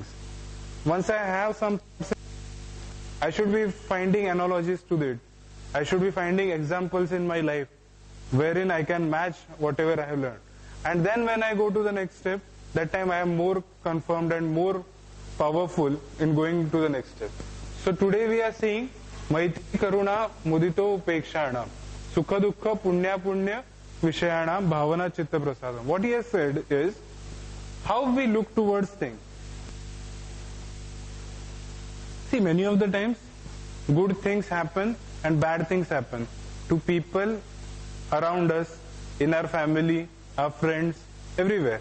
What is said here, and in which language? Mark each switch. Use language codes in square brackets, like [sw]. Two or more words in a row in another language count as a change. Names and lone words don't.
[en] Once I have some, I should be finding analogies to it. I should be finding examples in my life wherein I can match whatever I have learned. And then when I go to the next step, that time I am more confirmed and more powerful in going to the next step. So today we are seeing [sa] मैत्री करुणा मुदिता उपेक्षाणाम् सुख दुःख पुण्य पुण्य विषयाणाम् भावना चित्त प्रसादम्. [en] What he has said is how we look towards things. See, many of the times good things happen and bad things happen to people around us, in our family, our friends, everywhere.